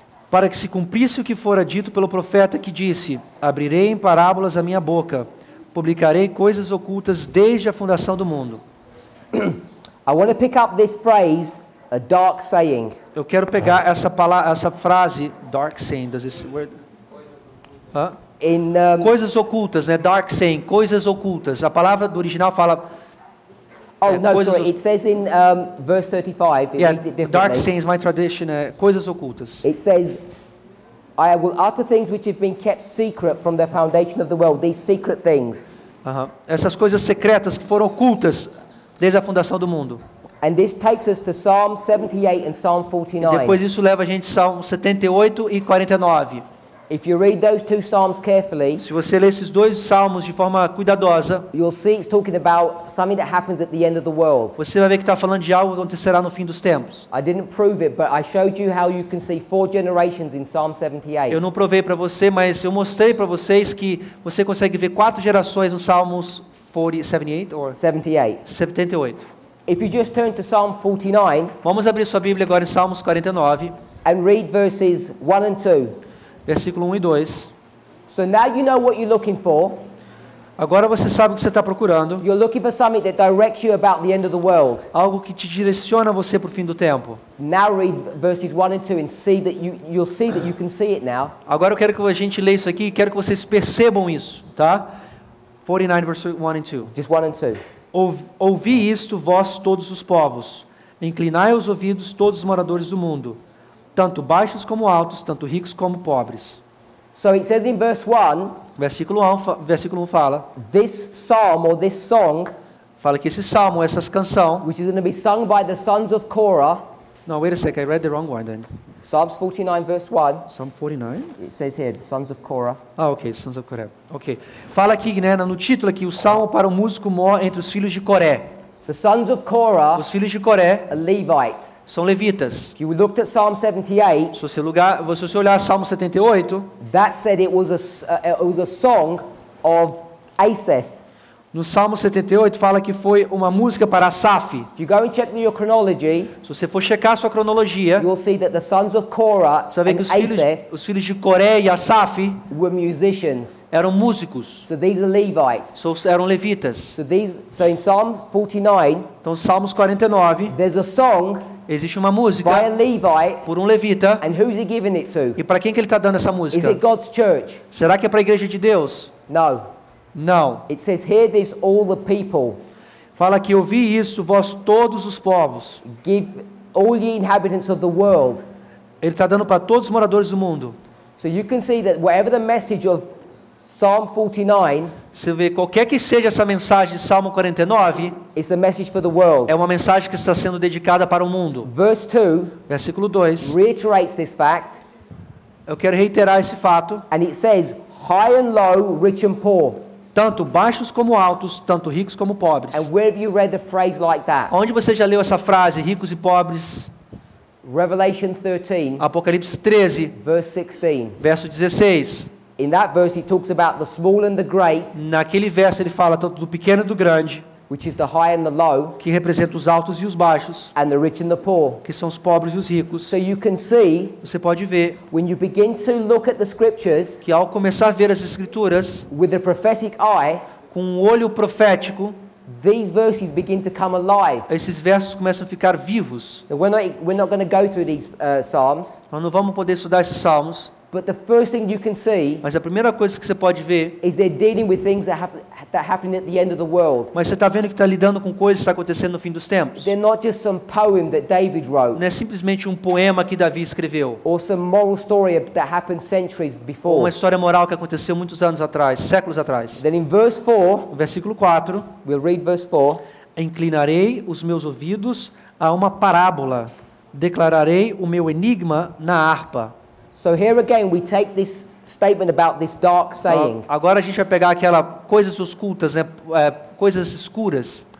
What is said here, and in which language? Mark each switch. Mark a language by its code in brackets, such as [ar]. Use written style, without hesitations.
[pt] Para que se cumprisse o que fora dito pelo profeta que disse: abrirei em parábolas a minha boca, publicarei coisas ocultas desde a fundação do mundo. [en] I want to pick up this phrase, a dark saying. [pt] Eu quero pegar essa palavra, essa frase, [en] dark saying, does this word? [pt] Hã? [en] In [pt] Coisas ocultas, né? [en] Dark saying, [pt] coisas ocultas. A palavra do original fala, [en] no, [pt] coisas [en] sorry, it says in verse 35, it yeah, reads it dark differently. sayings, my tradition, [pt] coisas ocultas. [en] It says, I will utter things which have been kept secret from the foundation of the world, these secret things. Aham. [pt] Essas coisas secretas que foram ocultas desde a fundação do mundo. [en] And this takes us to Psalm 78 and Psalm 49. [pt] Depois isso leva a gente a Salmo 78 e 49. [en] If you read those two Psalms carefully, [pt] Se você ler esses dois salmos de forma cuidadosa, [en] you'll see it's talking about something that happens at the end of the world. [pt] você vai ver que está falando de algo que acontecerá no fim dos tempos. [en] I didn't prove it, but I showed you how you can see 4 generations in Psalm 78. [pt] Eu não provei para você, mas eu mostrei para vocês que você consegue ver 4 gerações nos Salmos 78 ou 78. 78. [en] If you just turn to Psalm 49 [pt] Vamos abrir sua Bíblia agora em Salmos 49, [en] and read verses 1 and 2. [pt] versículo 1 e 2. [en] So now you know what you're looking for. [pt] Agora você sabe o que você está procurando. [en] You're looking for something that directs you about the end of the world. [pt] Algo que te direciona você para o fim do tempo. [en] Now read verses 1 and 2 and see that you'll see that you can see it now. [pt] Agora eu quero que a gente leia isso aqui e quero que vocês percebam isso, tá? [en] 49, verse 1 and 2. Just 1 and 2. [pt] Ouvi isto, vós todos os povos. Inclinai os ouvidos, todos os moradores do mundo. Tanto baixos como altos, tanto ricos como pobres. [en] So it says in verse 1, [pt] Versículo 1 fala, [en] this psalm or this song, [pt] fala que esse salmo, essa canção... [en] which is going to be sung by the sons of Korah, No, wait a second, I read the wrong one then. Psalms 49 verse 1, Psalm 49? it says here, the sons of Korah. [pt] Ah, ok, Sons of Coré. Ok. Fala aqui, né, no título aqui, o salmo para o músico mor entre os filhos de Coré. [en] The sons of Korah [pt] Os filhos de Coré [en] are Levites. [pt] são levitas. [en] If you looked at Psalm 78, [pt] Se você olhar Salmo 78, [en] that said it was a song of Asaph. [pt] no Salmo 78 fala que foi uma música para Asaf. [en] If you go and check your chronology, [pt] Se você for checar a sua cronologia, [en] you'll see that the sons of Korah [pt] você vai ver [en] and [pt] que [en] Asaph [pt] os filhos de Coré e Asaf [en] were musicians. [pt] eram músicos, [en] So these are Levites. [pt] eram levitas. [en] So in Psalm 49, [pt] Então, Salmos 49, [en] there's a song [pt] existe uma [en] by a [pt] música [en] Levite, [pt] por um levita. [en] and who's he giving it to? [pt] E para quem que ele está dando essa [en] Is [pt] música? [en] it God's church? [pt] Será que é para a igreja de Deus? [en] No. [pt] Não. [en] It says, hear this, all the people. [pt] Fala que ouvi isso, vós todos os povos. [en] Give all ye inhabitants of the world. [pt] Ele está dando para todos os moradores do mundo. [en] So you can see that whatever the message of Psalm 49, [pt] Você vê, qualquer que seja essa mensagem de Salmo 49, [en] it's a message for the world. [pt] é uma mensagem que está sendo dedicada para o mundo. [en] Verse 2 [pt] Versículo 2. [en] reiterates this fact, [pt] Eu quero reiterar esse fato. [en] and it says, high and low, rich and poor. [pt] Tanto baixos como altos, tanto ricos como pobres. [en] And where have you read a phrase like that? [pt] Onde você já leu essa frase, ricos e pobres? [en] Revelation 13, [pt] Apocalipse 13, [en] verse 16. [pt] verso 16. [en] In that verse, it talks about the small and the great, [pt] Naquele verso ele fala tanto do pequeno e do grande, [en] which is the high and the low, [pt] que representa os altos e os baixos, [en] and the rich and the poor. [pt] que são os pobres e os ricos. [en] So you can see, [pt] Você pode ver [en] when you begin to look at the scriptures [pt] que ao começar a ver as escrituras [en] with the prophetic eye, [pt] com um olho profético, [en] these verses begin to come alive. [pt] esses versos começam a ficar vivos. [en] Now, we're not going to go through these Psalms, [pt] Nós não vamos poder estudar esses salmos, [en] but the first thing you can see [pt] mas a primeira coisa que você pode ver, [en] is they're dealing with things that happen at the end of the world. [pt] mas você está vendo que está lidando com coisas que estão acontecendo no fim dos tempos. [en] They're not just some poem that David wrote, [pt] Não é simplesmente um poema que Davi escreveu, [en] or some moral story that happened centuries [pt] ou [en] before. [pt] uma história moral que aconteceu muitos anos atrás, séculos atrás. [en] Then in verse 4, [pt] No versículo 4, [en] we'll read verse 4. [pt] inclinarei os meus ouvidos a uma parábola, declararei o meu enigma na harpa. [en] So here again we take this statement about this dark saying. [pt] Agora a gente vai pegar aquela coisas ocultas, né? Coisas escuras.